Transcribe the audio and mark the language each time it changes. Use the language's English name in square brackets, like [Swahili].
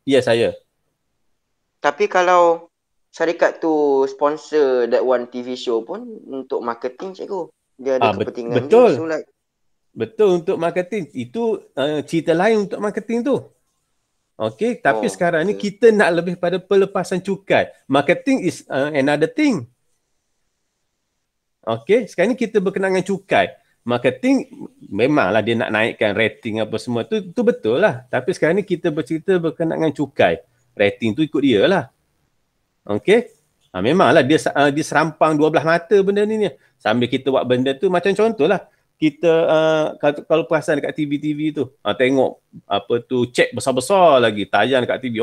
[Malay] Ya, saya. Tapi kalau syarikat tu sponsor [English] that one TV show [Malay] pun untuk marketing, cikgu. Dia ada kepentingan. Betul. [English] So like, [Malay] betul, untuk marketing. Itu cerita lain untuk marketing tu. Okey, tapi sekarang ni kita nak lebih pada pelepasan cukai. [English] Marketing is another thing. [Malay] Okey, sekarang ni kita berkenaan dengan cukai. Marketing memanglah dia nak naikkan rating apa semua tu betul lah. Tapi sekarang ni kita bercerita berkenaan dengan cukai. Rating tu ikut dia lah. Okey. Memanglah dia serampang 12 mata benda ni. Sambil kita buat benda tu, macam contohlah kita kalau perasan dekat TV-TV tu, tengok apa tu cek besar-besar lagi tayang dekat TV.